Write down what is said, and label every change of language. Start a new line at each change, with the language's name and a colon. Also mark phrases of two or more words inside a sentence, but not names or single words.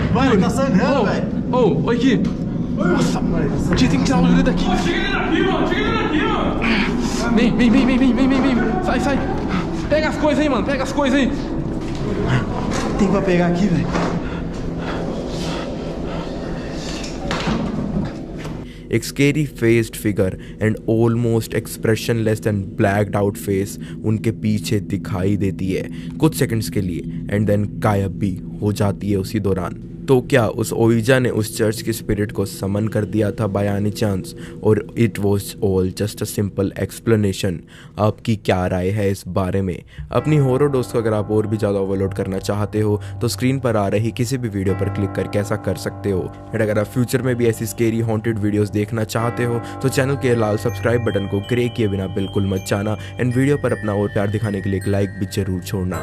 Portuguese: Tá sangrando, velho. Ô, oi aqui. Nossa, a gente tem que tirar o Yuri daqui. Chega ele daqui, mano. Chega ele daqui, mano. Vem. Sai. Pega as coisas aí, mano. Pega as coisas aí. Tem pra pegar aqui, velho.
Hindi: एक
English: scary faced figure and almost expressionless and blacked out face
Hindi: उनके पीछे दिखाई देती है कुछ सेकंड्स के लिए
English: and then
Hindi: गायब भी हो जाती है उसी दौरान। तो क्या उस ओइजा ने उस चर्च की स्पिरिट को समन कर दिया था
English: by any chance,
Hindi: और
English: it was all just a simple explanation?
Hindi: आपकी क्या राय है इस बारे में? अपनी
English: horror dose
Hindi: को अगर आप और भी ज़्यादा ओवरलोड करना चाहते हो तो स्क्रीन पर आ रही किसी भी वीडियो पर क्लिक करके ऐसा कर सकते हो। एंड अगर आप फ्यूचर में भी ऐसी
English: scary haunted videos
Hindi: देखना चाहते हो तो चैनल के लाल
English: subscribe button
Hindi: को ग्रे किए बिना बिल्कुल मत जाना
English: and video
Hindi: पर अपना और प्यार दिखाने के लिए एक लाइक भी जरूर छोड़ना।